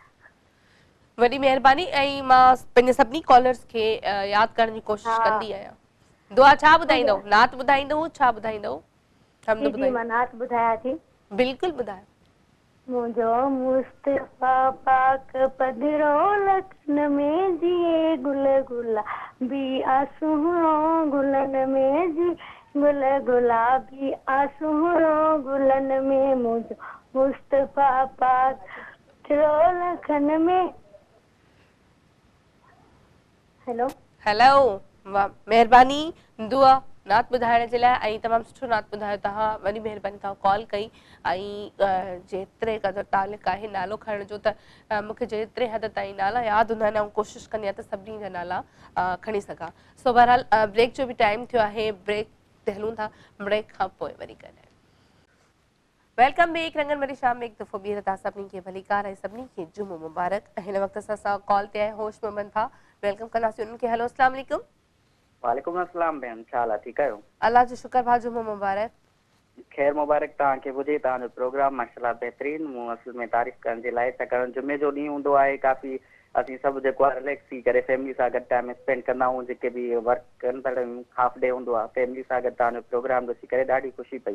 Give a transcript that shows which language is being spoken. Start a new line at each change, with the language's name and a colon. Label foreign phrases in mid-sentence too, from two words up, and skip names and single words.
Sindhi: वॾी महिरबानी। ऐं मां पंहिंजे सभिनी कॉलर्स खे यादि करण जी कोशिशि कंदी आहियां। दुआ छा ॿुधाईंदव? नात ॿुधाईंदव? छा ॿुधाईंदव? जी जी, मां नात ॿुधायां थी। बिल्कुलु ॿुधायो। मुंहिंजो मुस्तफ़ा पाक पधरो लखन में जिए गुल गुलाबी आसूरो गुलन में जी गुल गुलाबी आसूरो गुलन में, मुंहिंजो मुस्तफ़ा पाक पधरो लखन में हेलो हेलो वाह महिरबानी दुआ नात ॿुधाइण जे लाइ ऐं तमामु सुठो नात ॿुधायो तव्हां वॾी महिरबानी तव्हां कॉल कई ऐं जेतिरे क़दुरु तालिक़ आहे नालो खणण जो त मूंखे जेतिरे हद ताईं नाला यादि हूंदा आहिनि ऐं कोशिशि कंदी आहियां त सभिनी जा नाला खणी सघां सो बहरहाल ब्रेक जो बि टाइम थियो आहे ब्रेक ते हलूं था ब्रेक खां पोइ वरी ॻाल्हायूं
English: welcome back
Sindhi: रंगन वारी शाम में हिकु दफ़ो ॿीहर तव्हां सभिनी खे भलीकार ऐं सभिनी खे जुमो मुबारक हिन वक़्तु असां कॉल ते आहे होश मोहम्मद था वेलकम कंदासीं उन्हनि खे हेलो
Arabic: السلام عليكم وعليكم السلام
Sindhi: भेण छा हाल आहे ठीकु आहियो अल्लाह जो शुक्र भाउ जुमो मुबारक ख़ैर मुबारक तव्हांखे हुजे तव्हांजो प्रोग्राम माशाल्लाह बहितरीन मूं असल में तारीफ़ करण जे लाइ छाकाणि जुमे जो ॾींहुं हूंदो आहे काफ़ी असीं सभु जेको आहे रिलैक्स थी करे फैमिली सां गॾु
English: time spend
Sindhi: कंदा आहियूं जेके बि वर्क कनि था
English: half day
Sindhi: हूंदो आहे फैमिली सां गॾु तव्हांजो प्रोग्राम ॾिसी करे ॾाढी ख़ुशी पई